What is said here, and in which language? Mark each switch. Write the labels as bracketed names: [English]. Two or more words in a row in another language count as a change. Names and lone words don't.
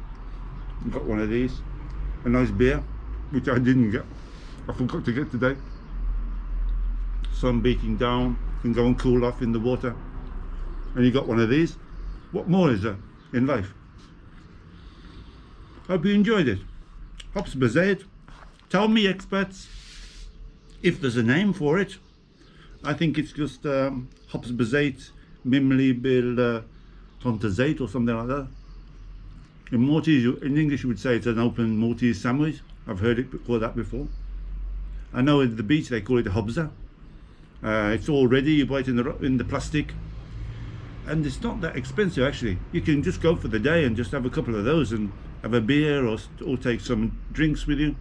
[English] You've got one of these, a nice beer, which I didn't get. I forgot to get today. Sun beating down, can go and cool off in the water. And you got one of these. What more is there in life? Hope you enjoyed it. [Maltese] Ħobż biż-żejt. [English] Tell me, experts, if there's a name for it. I think it's just [Maltese] ħobż biż-żejt mimli bil Tuna zejt [English] or something like that. In Maltese, in English you would say it's an open Maltese sandwich. I've heard it called that before. I know at the beach they call it a ħobża. It's all ready, you buy it in the plastic. And it's not that expensive actually. You can just go for the day and just have a couple of those and have a beer or take some drinks with you.